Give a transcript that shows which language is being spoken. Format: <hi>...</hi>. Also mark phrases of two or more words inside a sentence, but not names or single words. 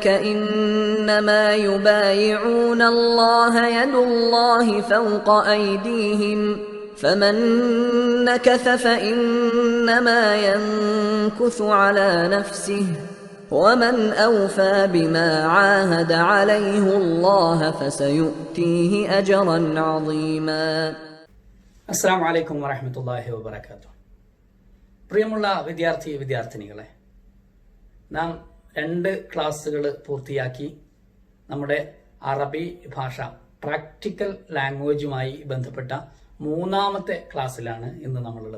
<ar>إنما يبايعون الله يد الله فوق أيديهم فمن نكث فإنما ينكث على نفسه ومن أوفى بما عاهد عليه الله فسيؤتيه أجرا عظيما. السلام عليكم ورحمة الله وبركاته.</ar> <ml>പ്രിയമുള്ള വിദ്യാർത്ഥിനികളെ, നാം 2 ക്ലാസ്സുകൾ പൂർത്തിയാക്കി നമ്മുടെ അറബി ഭാഷ</ml> <en>practical language</en> <ml>ബന്ധപ്പെട്ട 3ാമത്തെ ക്ലാസ്സിലാണ് ഇന്ന് നമ്മളുള്ളത്.</ml>